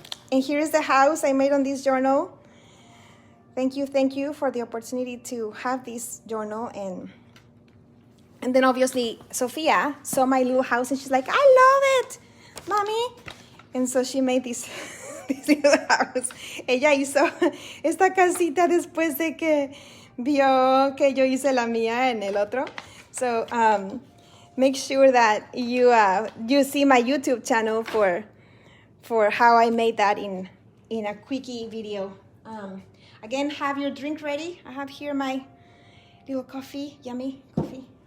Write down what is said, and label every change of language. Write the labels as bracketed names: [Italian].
[English] And here's the house I made on this journal. Thank you for the opportunity to have this journal. And then obviously Sophia saw my little house and she's like, I love it, mommy. And so she made this little house. [Spanish] Ella hizo esta casita después de que vio que yo hice la mía en el otro. [English] So make sure that you see my YouTube channel for how I made that in a quickie video. Again, have your drink ready. I have here my little coffee, yummy coffee.